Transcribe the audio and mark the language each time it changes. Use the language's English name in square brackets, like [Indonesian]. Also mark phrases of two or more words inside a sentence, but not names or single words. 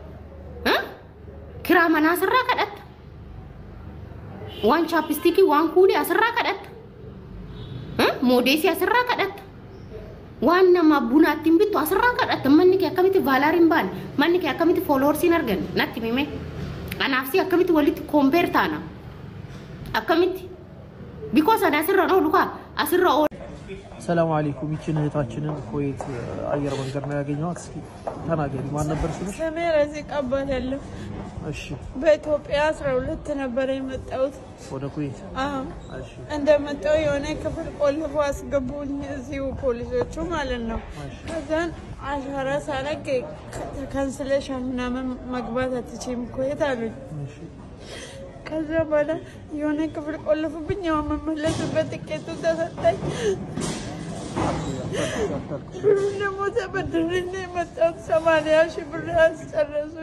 [Oromo] Kira mana asirraa kadhatta waan chaapistiki waan kuulee asirraa kadhatta moodeesii asirraa kadhatta waan nama bunaatti hin bittu asirraa kadhatta manni kee akkamitti vaalaariin baane manni kee akkamitti fooloorsiin arganne natti himee anaafsi akkamitti walitti kompeer taana akkamitti because ana asirra oolu kaa asirra oolu. [Amharic] ሰላም አለይኩም ይችን እህታችንን ኩዌት አየር መንገድ ነው ያገኘኋት። እስኪ ተናገሪ ማን ነበር ስምሽ? ስሜ ረዚቃ እባላለሁ። እሺ በኢትዮጵያ 12 ነበር የመጣሁት ወደ ኩዌት። እሺ እንደመጣሁ የሆነ ክፍል ቆልፎ አስገቡኝ እዚሁ ፖሊሶቹ ማለት ነው። ከዛን አሻራ ሳለቅ ካንስሌሽን ምናምን መግባት አትችይም ኩዌት አሉኝ። እሺ ከዛ በኋላ የሆነ ክፍል ቆልፉብኝ። ያው መመለስበት ትኬቱ ተሰጠኝ። ደግሞ ተበድሬ ነው የመጣሁት። 80,000 ብር አስጨረሱኝ።